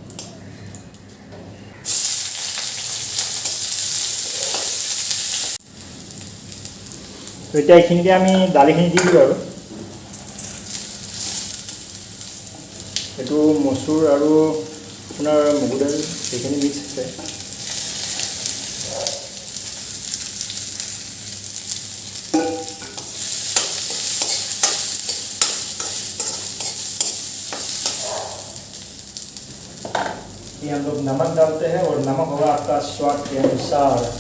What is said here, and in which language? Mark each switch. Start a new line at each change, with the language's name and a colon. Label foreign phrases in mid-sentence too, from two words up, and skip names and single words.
Assamese: তো এতিয়া এইখিনিতে আমি দালিখিনি দি দিওঁ আৰু এইটো মচুৰ আৰু আপোনাৰ মগু দাইল সেইখিনি মিক্স আছে।
Hindi: ये हम लोग नमक डालते हैं और नमक होगा आपका स्वाद के अनुसार।